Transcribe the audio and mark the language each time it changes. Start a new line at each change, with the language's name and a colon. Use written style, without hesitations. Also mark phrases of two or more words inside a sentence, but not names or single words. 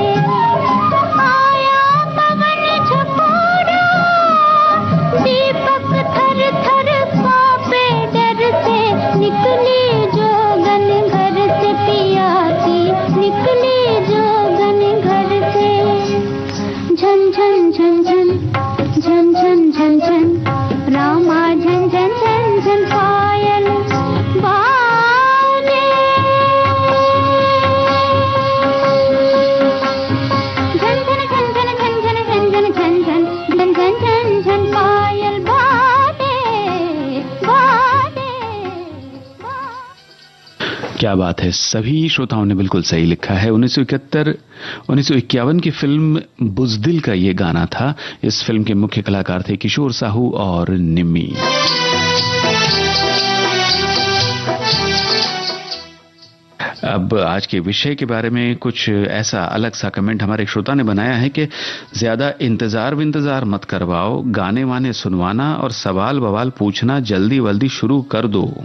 Hindi: आया पवन झकोरा, दीपक थर थर कांपे डर से। निकली जोगन घर से, पिया की निकली जोगन घर से। झन झन झन झन झन झन झन झन रामा, झन झन झन झन पायल बाजे। झन झन झन झन झन झन झन झन झन झन झन झन झन पायल बाजे बाजे। क्या बात है, सभी श्रोताओं ने बिल्कुल सही लिखा है। 1951 की फिल्म बुज़दिल का ये गाना था। इस फिल्म के मुख्य कलाकार थे किशोर साहू और निम्मी। अब आज के विषय के बारे में कुछ ऐसा अलग सा कमेंट हमारे एक श्रोता ने बनाया है कि ज्यादा इंतजार मत करवाओ, गाने वाने सुनवाना और सवाल बवाल पूछना जल्दी वल्दी शुरू कर दो।